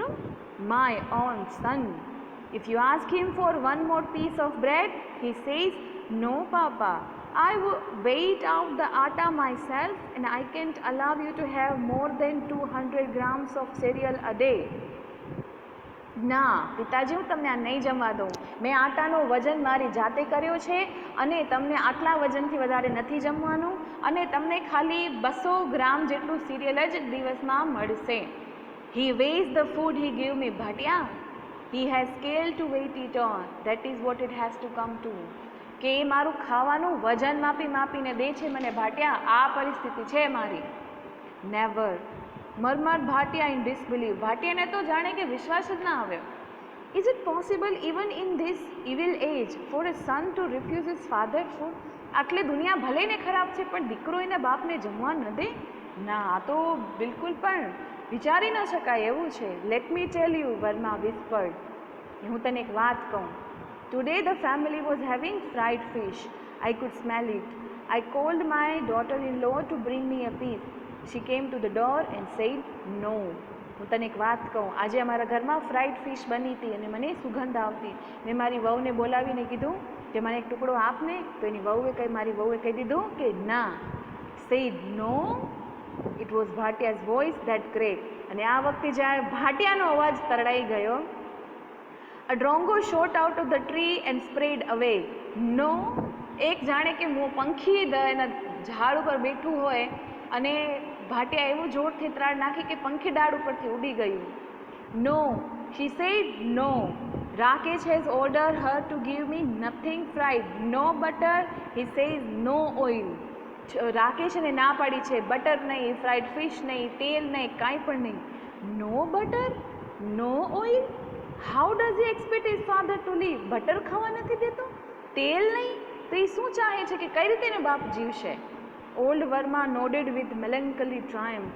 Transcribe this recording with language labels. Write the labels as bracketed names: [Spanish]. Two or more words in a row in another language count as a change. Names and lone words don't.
[English] My own son. If you ask him for one more piece of bread, he says, no papa, I weigh out the atta myself and I can't allow you to have more than 200 grams of cereal a day. [Gujarati] ના પિતાજી, હું તમને આ નહીં જમવા દઉં. મેં આટાનો વજન મારી જાતે કર્યો છે અને તમને આટલા વજનથી વધારે નથી જમવાનું અને તમને ખાલી 200 ગ્રામ જેટલું સિરિયલ જ દિવસમાં મળશે. [English] He weighs the food he give me, Bhatia. He has scale to weight it on. That is what it has to come to. [Gujarati] કે એ મારું ખાવાનું વજન માપીને દે છે મને ભાટિયા. આ પરિસ્થિતિ છે મારી. [English] Never, murmured Bhatia in disbelief. [Gujarati] ભાટિયાને તો જાણે કે વિશ્વાસ જ ના આવ્યો. [English] Is it possible even in this evil age for a son to refuse his father food? [Gujarati] આટલે દુનિયા ભલે ને ખરાબ છે પણ દીકરો એના બાપને જમવા ન દે? ના, આ તો બિલકુલ પણ વિચારી ન શકાય એવું છે. [English] Let me tell you, Verma whispered. [Gujarati] હું તને એક વાત કહું. [English] Today the family was having fried fish. I could smell it. I called my daughter-in-law to bring me a piece. She came to the door and said no. [Gujarati] હું તને એક વાત કહું, આજે અમારા ઘરમાં [English] fried fish [Gujarati] બની હતી અને મને સુગંધ આવતી. મેં મારી વહુને બોલાવીને કીધું કે મને એક ટુકડો આપને, તો એની મારી વહુએ કહી દીધું કે ના. [English] Said no. It was Bhatia's voice that cracked. [Gujarati] અને આ વખતે જ્યારે ભાટિયાનો અવાજ તરડાઈ ગયો. [English] A drongo shot out of the tree and sprayed away. No. [Gujarati] એક જાણે કે પંખી એના ઝાડ ઉપર બેઠું હોય અને ભાટિયા એવું જોરથી ત્રાડ નાખી કે પંખી ડાળ ઉપરથી ઉડી ગયું. [English] No, she said no. Rakesh has ordered her to give me nothing fried, no butter. He says no oil. [Gujarati] રાકેશ એને ના પાડી છે, બટર નહીં, [English] fried fish [Gujarati] નહીં, તેલ નહીં, કાંઈ પણ નહીં. [English] No butter, no oil, how does he expect his father to live? [Gujarati] બટર ખાવા નથી દેતો, તેલ નહીં, તો એ શું ચાહે છે કે કઈ રીતે એને બાપ જીવશે? [English] Old Verma nodded with melancholy triumph.